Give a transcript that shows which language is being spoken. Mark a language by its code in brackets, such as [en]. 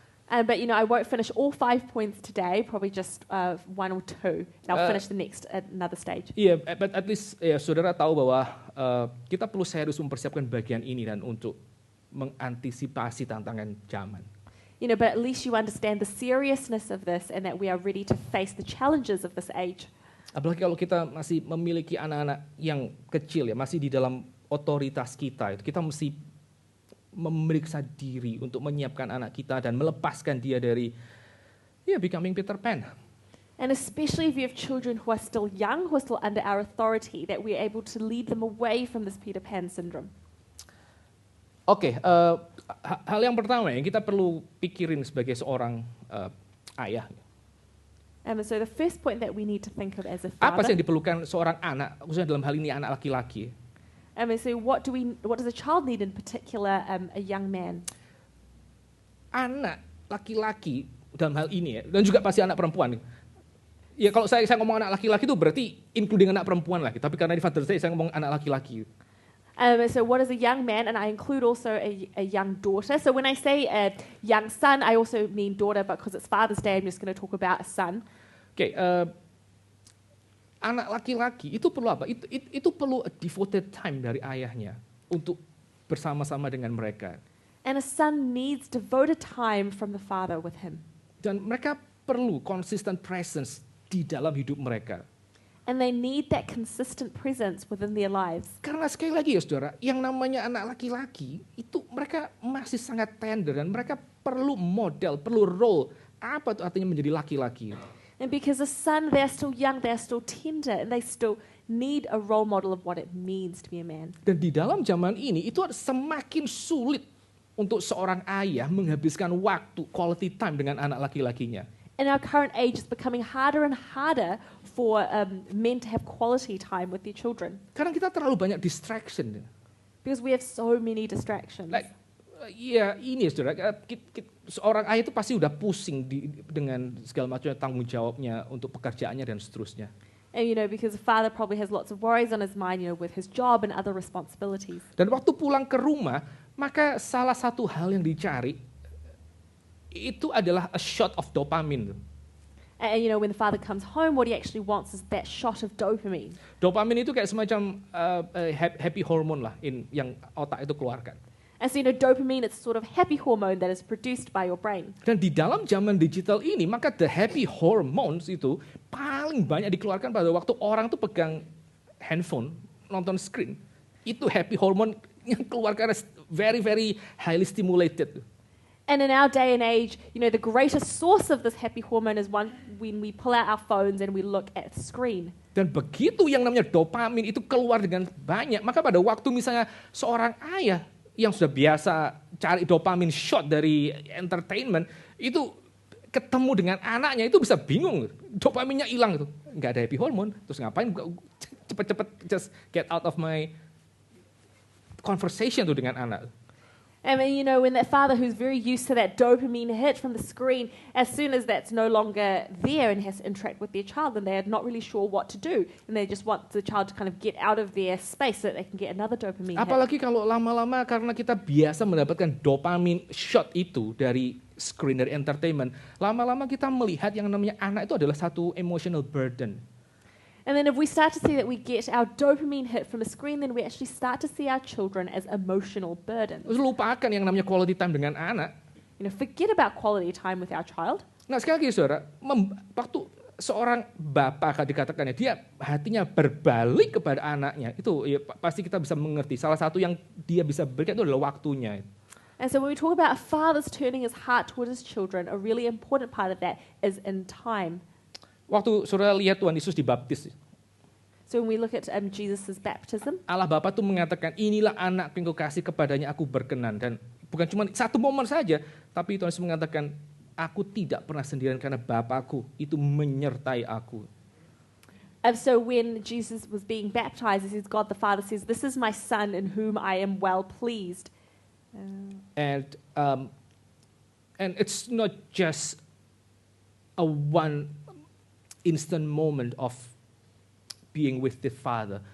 [en] But I won't finish all 5 points today, probably just 1 or 2. And I'll finish the next at another stage. [id] Iya, [en] but at least [id] saudara tahu bahwa kita perlu serius mempersiapkan bagian ini dan untuk mengantisipasi tantangan zaman. [en] But at least you understand the seriousness of this and that we are ready to face the challenges of this age. [id] Apalagi kalau kita masih memiliki anak-anak yang kecil ya, masih di dalam otoritas kita, kita mesti memeriksa diri untuk menyiapkan anak kita dan melepaskan dia dari [en] becoming [id] Peter Pan. [en] And especially if you have children who are still young, who are still under our authority, that we are able to lead them away from this Peter Pan syndrome. [id] Oke, hal yang pertama yang kita perlu pikirin sebagai seorang ayah. [en] So the first point that we need to think of as a [id] Apa sih yang diperlukan seorang anak, khususnya dalam hal ini anak laki-laki? [en] So what does a child need in particular, a young man? [id] Anak laki-laki dalam hal ini ya, dan juga pasti anak perempuan. Ya kalau saya ngomong anak laki-laki itu berarti [en] including [id] anak perempuan lagi. Tapi karena di Father's Day saya ngomong anak laki-laki. [en] So what is a young man? And I include also a young daughter. So when I say a young son, I also mean daughter, but because it's Father's Day, I'm just going to talk about a son. [id] Oke, anak laki-laki itu perlu apa? Itu perlu [en] a devoted time [id] dari ayahnya untuk bersama-sama dengan mereka. [en] And a son needs devoted time from the father with him. [id] Dan mereka perlu [en] consistent presence [id] di dalam hidup mereka. [en] And they need that consistent presence within their lives. [id] Karena sekali lagi ya saudara, yang namanya anak laki-laki itu mereka masih sangat tender dan mereka perlu model, perlu role. Apa itu artinya menjadi laki-laki? [en] And because a son, they're still young, they're still tender, and they still need a role model of what it means to be a man. [id] Dan di dalam zaman ini itu semakin sulit untuk seorang ayah menghabiskan waktu quality time dengan anak laki-lakinya. [en] In our current age, it's becoming harder and harder for men to have quality time with their children. [id] Karena kita terlalu banyak distraction. [en] Because we have so many distractions. [id] Ini saudara, seorang ayah itu pasti udah pusing dengan segala macam tanggung jawabnya untuk pekerjaannya dan seterusnya. [en] And because the father probably has lots of worries on his mind, with his job and other responsibilities. [id] Dan waktu pulang ke rumah, maka salah satu hal yang dicari itu adalah [en] a shot of dopamine. And when the father comes home, what he actually wants is that shot of dopamine. [id] Dopamine itu kayak semacam happy hormone lah yang otak itu keluarkan. [en] And so, dopamine, it's sort of happy hormone that is produced by your brain. [id] Dan di dalam zaman digital ini, maka [en] the happy hormones [id] itu paling banyak dikeluarkan pada waktu orang tuh pegang handphone, nonton screen. Itu [en] happy hormone [id] yang keluar karena [en] very, very highly stimulated. And in our day and age, the greatest source of this happy hormone is when we pull out our phones and we look at the screen. [id] Dan begitu yang namanya dopamin itu keluar dengan banyak, maka pada waktu misalnya seorang ayah yang sudah biasa cari dopamin shot dari entertainment, itu ketemu dengan anaknya itu bisa bingung, dopaminnya hilang itu, nggak ada happy hormone, terus ngapain cepet-cepet [en] just get out of my conversation [id] tuh dengan anak. [en] And when that father who's very used to that dopamine hit from the screen, as soon as that's no longer there and has to interact with their child, then they're not really sure what to do. And they just want the child to kind of get out of their space so that they can get another dopamine hit. [id] Apalagi kalau lama-lama karena kita biasa mendapatkan dopamin shot itu dari screen, dari entertainment, lama-lama kita melihat yang namanya anak itu adalah satu [en] emotional burden. And then if we start to see that we get our dopamine hit from a screen, then we actually start to see our children as emotional burdens. [id] Terus lupakan yang namanya quality time dengan anak. [en] Forget about quality time with our child. [id] Nah sekali lagi saudara, waktu seorang bapak dikatakannya, dia hatinya berbalik kepada anaknya, itu ya, pasti kita bisa mengerti. Salah satu yang dia bisa berikan itu adalah waktunya. [en] And so when we talk about fathers turning his heart towards his children, a really important part of that is in time. [id] Waktu saudara lihat Tuhan Yesus dibaptis, [en] so when we look at Jesus' baptism, [id] Allah Bapa tuh mengatakan, inilah anak yang kau kasih kepadanya aku berkenan. Dan bukan cuma satu momen saja, tapi Tuhan Yesus mengatakan, aku tidak pernah sendirian karena Bapakku itu menyertai aku. [en] And so when Jesus was being baptized, it says God the Father says, this is my son in whom I am well pleased. And it's not just a one instant moment of being with the Father.